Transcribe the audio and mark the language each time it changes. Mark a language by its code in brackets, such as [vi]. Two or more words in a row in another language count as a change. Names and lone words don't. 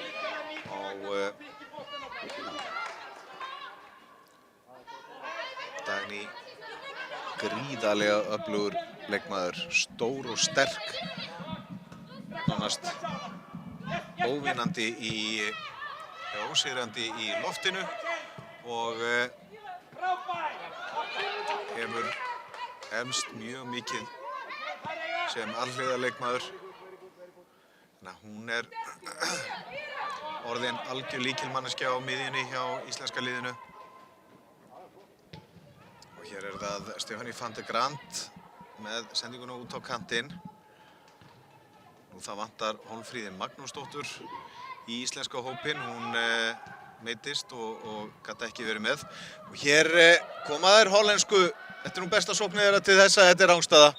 [is] Dagný gríðarlega öflugur leikmaður, stór og sterk, nánast óvinnandi ósigrandi í loftinu og hefur eflst mjög mikið sem alhliða leikmaður. Þannig að hún orðin algjör lykilmanneskja á miðjunni hjá íslenska liðinu. Og hér það Stefanie van de Grant með sendinguna út á kantinn. Nú það vantar Hólmfríði Magnúsdóttur í íslenska hópinn. Hún meiddist og gat ekki verið með. Og hér koma þær hollensku. Þetta nú besta sóknið þeirra til þessa, þetta rangstaða.